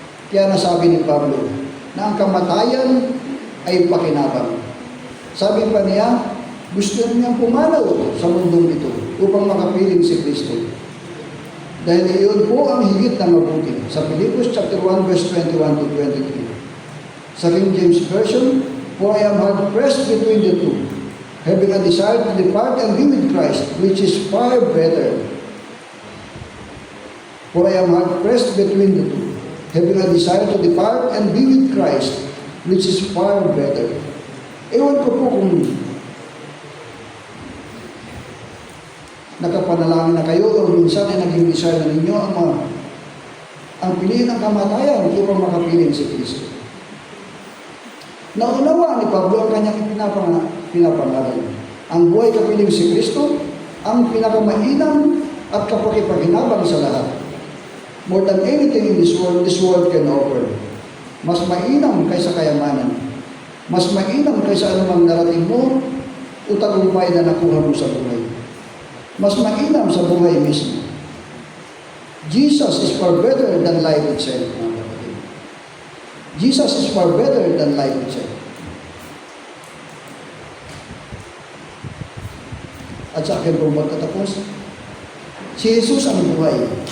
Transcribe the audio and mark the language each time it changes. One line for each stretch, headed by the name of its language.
Filipino: Kaya nasabi ni Pablo na ang kamatayan ay pakinabang. Sabi pa niya, gusto niyang pumanaw sa mundong ito upang makapiling si Kristo. Dahil iyon po ang higit na mabuti. Sa Philippians chapter 1 verse 21 to 23.
English: Sa King James Version, for I am hard pressed between the two, having a desire to depart and be with Christ, which is far better. For I am hard pressed between the two, having a desire to depart and be with Christ, which is far better.
Filipino: Ewan ko po kung nakapanalangin na kayo o minsan ay naging desire na ninyo ang piliin ng kamatayan upang makapiling si Kristo. Naunawa ni Pablo ang kanyang pinapangaral. Ang buhay kapiling si Kristo, ang pinakamainam at kapakipaghinabang sa lahat.
English: More than anything in this world can offer.
Filipino: Mas mainam kaysa kayamanan. Mas mainam kaysa anumang narating mo o tagumpay na nakuha mo sa buhay. Mas mainam sa buhay mismo.
English: Jesus is far better than life itself,
Filipino: mga kapatid.
English: Jesus is far better than life itself.
Filipino: At sa akin po magtatapos, si Jesus ang buhay.